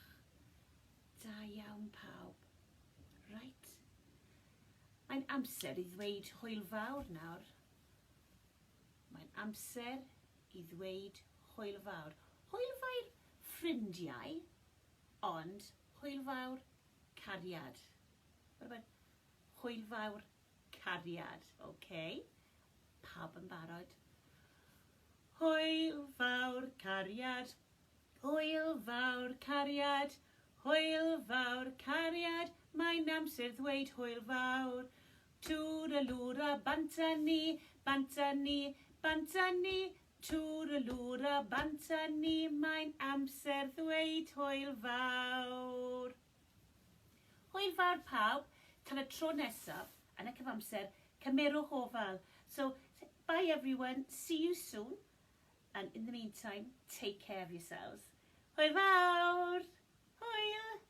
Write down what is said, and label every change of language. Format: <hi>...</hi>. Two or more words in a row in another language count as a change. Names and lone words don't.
<cy>Da iawn pawb. Right. Mae'n amser i ddweud hwyl fawr nawr. Mae'n amser i ddweud hwyl fawr. Hwyl fawr ffrindiau, ond hwyl fawr cariad.</cy> <en>What about</en> <cy>hwyl fawr cariad?</cy> <en>Okay.</en> <cy>Pawb yn barod. Hwyl fawr cariad. Hwyl fawr cariad. Hwyl fawr cariad. Mae'n amser ddweud hwyl fawr. Tŵr y lŵr a banta ni, banta ni, banta ni. Tŵr y lŵr a banta ni. Mae'n amser ddweud hwyl fawr. Hwyl fawr pawb. Tan y tro nesaf, yn y cyfamser, cymerwch ofal.</cy> <en>So, bye everyone. See you soon. And in the meantime, take care of yourselves.</en> <cy>Hwyl fawr. Hwyl.</cy>